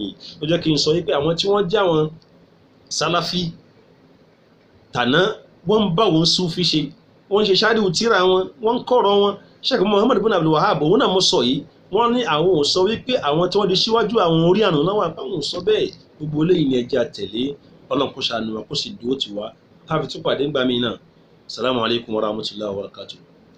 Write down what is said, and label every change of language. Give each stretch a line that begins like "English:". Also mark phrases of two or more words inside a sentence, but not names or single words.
Yoruba: Ó jẹ́ kí n sọ wípé àwọn tí wọ́n jẹ́ àwọn sálàfí tàná wọ́n ń bá wọn súfì ṣe, wọ́n ń ṣe ṣáàdù tíra wọn, wọ́n ń kọ̀rọ̀ wọn. Sheikh Muhammad bin Abdul Wahhab òun náà mo sọ yìí, wọ́n ní àwọn ò sọ wípé àwọn tí wọ́n di síwájú àwọn orí àná náà wà, àwọn ò sọ bẹ́ẹ̀. Gbogbo eléyìí ni ẹja tẹ̀lé. Ọlọ́run kó ṣàánú wa kó sì dúró tì wá. Ká fi tún pàdé ńgbà míì náà.
Arabic: السلام عليكم ورحمة الله وبركاته.